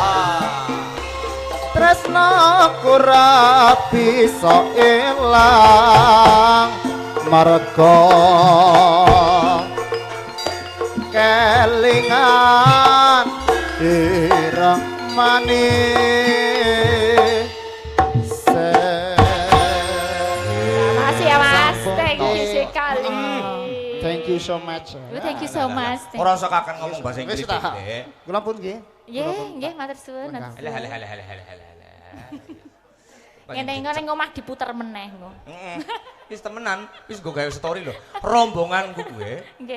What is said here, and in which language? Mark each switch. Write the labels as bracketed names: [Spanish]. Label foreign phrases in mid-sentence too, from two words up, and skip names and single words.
[Javanese] tresnaku ora bisa ilang marga kelingan ireng manis. [Indonesian] Makasih ya Mas, [English] thank you sekali. Thank you so much. Thank you so much. [Javanese] ora usah kakek ngomong bahasa Inggris Wis ta. Dek. Kula pun nggih. Nggih, matur suwun. Alah. Ngene-ngene ngomah diputer meneh engko. Wis temenan, wis go gawe story lho. Rombonganku kuwe Nggih.